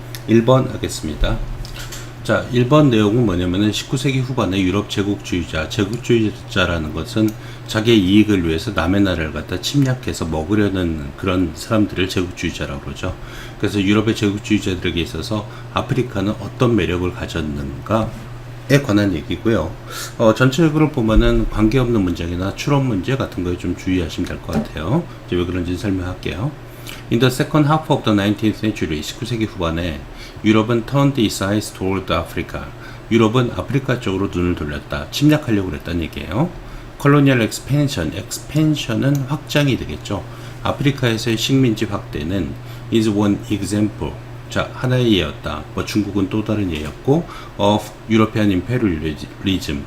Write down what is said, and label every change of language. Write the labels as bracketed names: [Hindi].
[Korean] 1번 하겠습니다. 자, 1번 내용은 뭐냐면은 19세기 후반에 유럽 제국주의자라는 것은 자기의 이익을 위해서 남의 나라를 갖다 침략해서 먹으려는 그런 사람들을 제국주의자라고 그러죠. 그래서 유럽의 제국주의자들에게 있어서 아프리카는 어떤 매력을 가졌는가에 관한 얘기고요. 전체적으로 보면은 관계없는 문장이나 추론 문제 같은 거에 좀 주의하시면 될 것 같아요. 이제 왜 그런지 설명할게요. [English] In the second half of the 19th century, [Korean] 19세기 후반에 유럽은 [English] turned its eyes toward Africa. [Korean] 유럽은 아프리카 쪽으로 눈을 돌렸다. 침략하려고 그랬다는 얘기예요. Colonial expansion은 확장이 되겠죠. 아프리카에서의 식민지 확대는 [English] is one example. [Korean] 자, 하나의 예였다. 뭐 중국은 또 다른 예였고, [English] of European imperialism.